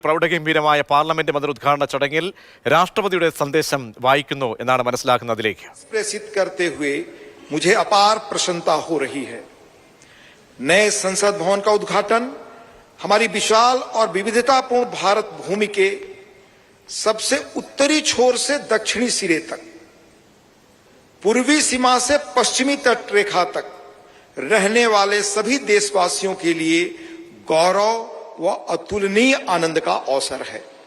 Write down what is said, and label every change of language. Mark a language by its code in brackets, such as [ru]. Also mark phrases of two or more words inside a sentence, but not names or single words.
[ml] പ്രൗഢഗംഭീരമായ പാർലമെന്റ് മന്ദിര ഉദ്ഘാടന ചടങ്ങിൽ രാഷ്ട്രപതിയുടെ സന്ദേശം വായിക്കുന്നു എന്നാണ് മനസ്സിലാക്കുന്നതിലേക്ക്. [hi] प्रसिद्ध करते हुए मुझे अपार प्रसन्नता हो रही है। नए संसद भवन का उद्घाटन हमारी विशाल और विविधतापूर्ण भारत भूमि के सबसे उत्तरी छोर से दक्षिणी सिरे तक, पूर्वी सीमा से पश्चिमी तट रेखा तक रहने वाले सभी देशवासियों के लिए गौरव व अतुलनीय आनंद का अवसर है।